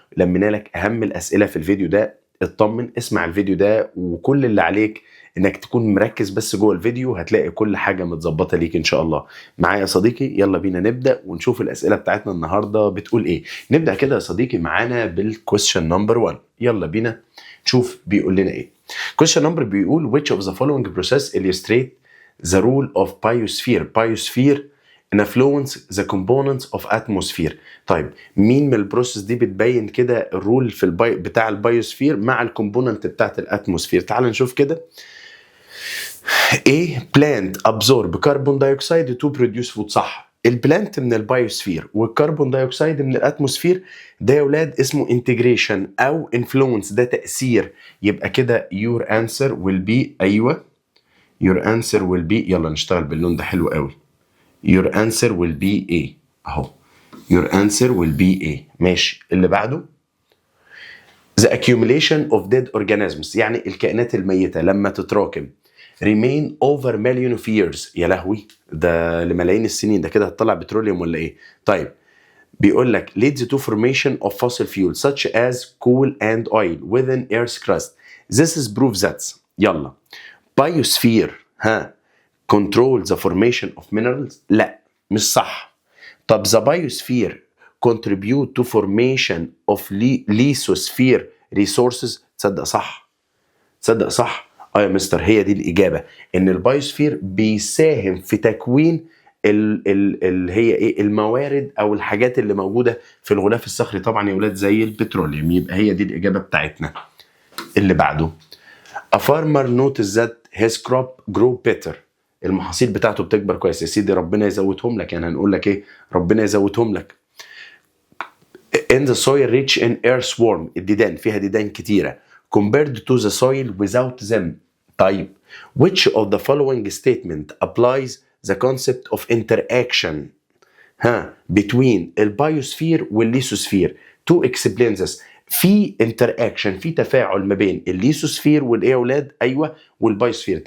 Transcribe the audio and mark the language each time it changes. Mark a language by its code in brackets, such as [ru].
[ar] لمينا لك أهم الأسئلة في الفيديو ده. اطمن، اسمع الفيديو ده وكل اللي عليك انك تكون مركز بس جوه الفيديو، هتلاقي كل حاجه متظبطه ليك ان شاء الله. معايا يا صديقي؟ يلا بينا نبدا ونشوف الاسئله بتاعتنا النهارده بتقول ايه. نبدا كده يا صديقي معانا بالكويشن نمبر 1. يلا بينا نشوف بيقول لنا ايه. كويشن نمبر بيقول [en] which of the following process illustrate the rule of biosphere. biosphere influence the components of atmosphere. [ar] طيب مين من البروسيس دي بتبين كده الرول في بتاع البايوسفير مع الكومبوننت بتاعت الاتموسفير؟ تعال نشوف كده. [en] A plant absorb carbon dioxide to produce food. [ar] صح، البلانت من البايوسفير والكربون دايوكسيد من الاتموسفير، ده يا ولاد اسمه انتجريشن او انفلونس، ده تأثير. يبقى كده [en] your answer will be، [ar] ايوه your answer will be، يلا نشتغل باللون ده حلو قوي. [en] your answer will be A [ar] اهو، [en] your answer will be A. [ar] ماشي، اللي بعده the accumulation of dead organisms، يعني الكائنات الميتة لما تتراكم [en] remain over million of years. [ar] يا لهوي، ده لملايين السنين، ده كده هتطلع بتروليوم ولا ايه؟ طيب بيقول لك [en] leads to formation of fossil fuels such as coal and oil within earth's crust. This is proof that، يلا biosphere control the formation of minerals. [ar] لا مش صح. [en] طب the biosphere contribute to formation of lithosphere resources. [ar] تصدق صح، تصدق صح. يا مستر، هي دي الإجابة، إن البايوسفير بيساهم في تكوين اللي هي إيه، الموارد أو الحاجات اللي موجودة في الغلاف الصخري طبعا يا ولاد زي البتروليوم. يبقى هي دي الإجابة بتاعتنا. [en] اللي بعده A farmer noticed that his crop grow better. [ar] المحاصيل بتاعته بتكبر كويس. يا سيدي ربنا يزودهم لك، يعني هنقول لك إيه؟ ربنا يزودهم لك. [en] In the soil rich in earthworm، [ar] الديدان فيها ديدان كتيرة [en] compared to the soil without them. طيب which of the following statement applies the concept of interaction between البايوسفير والليثوسفير to explain this؟ في interaction، [ar] في تفاعل ما بين الليثوسفير والايه يا اولاد؟ ايوه والبايوسفير.